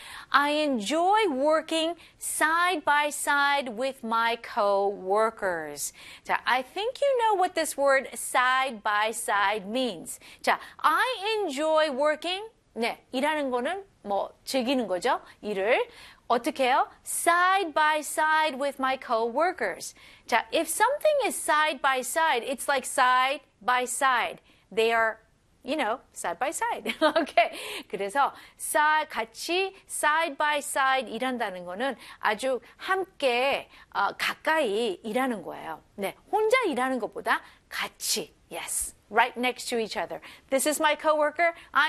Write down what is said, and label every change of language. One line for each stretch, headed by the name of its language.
English: I enjoy working side by side with my co-workers. 자, I think you know what this word side by side means. 자, I enjoy working.
Korean: 네, 일하는 거는 뭐 즐기는 거죠. 일을 어떻게요?
English: Side by side with my co-workers. 자, if something is side by side, it's like side by side. They are you know, side by side.
Korean: Okay. 그래서 같이 side by side 일한다는 거는 아주 함께 가까이 일하는 거예요. 네, 혼자 일하는 것보다 같이.
English: Yes. Right next to each other. This is my coworker. I'm